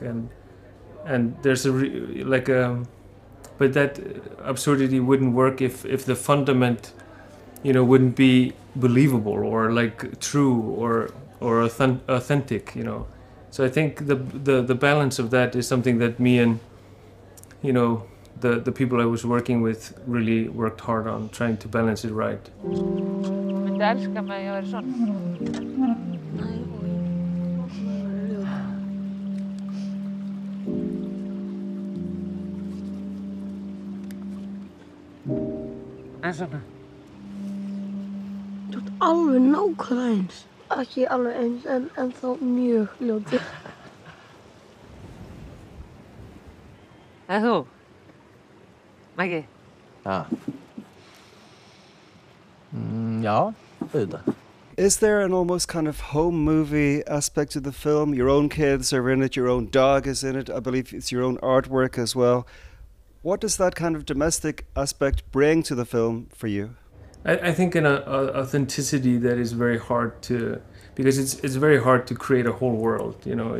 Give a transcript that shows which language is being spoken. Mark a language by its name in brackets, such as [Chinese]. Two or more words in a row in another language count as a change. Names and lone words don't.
[English] And there's but that absurdity wouldn't work if the fundament, you know, wouldn't be believable or like true or authentic, you know. So I think the balance of that is something that me and, you know, the people I was working with really worked hard on, trying to balance it right. [Icelandic] Myndi elska mig að ég væri svona. En svona? Þú ert alveg nákvæmlega eins. Ekki alveg eins, en þá mjög ljótur. En þú? Maggi? Ja. Ja, auðvitað. [English] Is there an almost kind of home movie aspect to the film? Your own kids are in it, your own dog is in it, I believe it's your own artwork as well. What does that kind of domestic aspect bring to the film for you? I think an authenticity that is very hard to, because it's very hard to create a whole world, you know.